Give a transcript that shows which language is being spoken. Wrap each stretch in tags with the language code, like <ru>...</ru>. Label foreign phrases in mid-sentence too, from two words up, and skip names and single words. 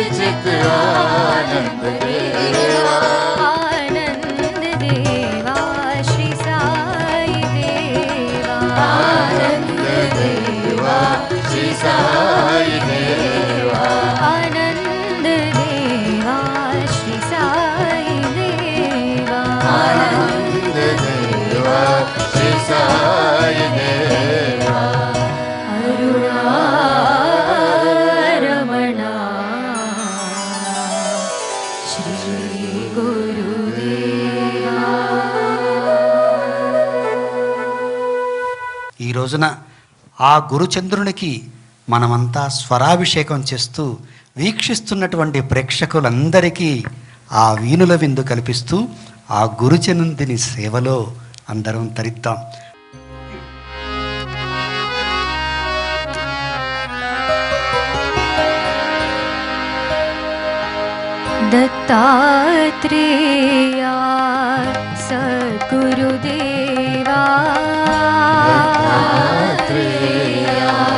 <hi>सहित आनंद देवा आनंद देवा श्री साई देवा आनंद देवा श्री साई देवा आनंद देवा श्री साई देवा आनंद देवा श्री साई देवा अरुणारमणा श्री गुरुदेवा</hi> <te>ఈ రోజున ఆ గురుచంద్రునికి మనమంతా స్వరాభిషేకం చేస్తూ వీక్షిస్తున్నటువంటి ప్రేక్షకులందరికీ ఆ వీణుల విందు కల్పిస్తూ ఆ గురుచంద్రుని సేవలో అందరం తరిద్దాం.</te> <hi>दत्तात्रेया सद्गुरुदेवा दत्तात्रेया</hi>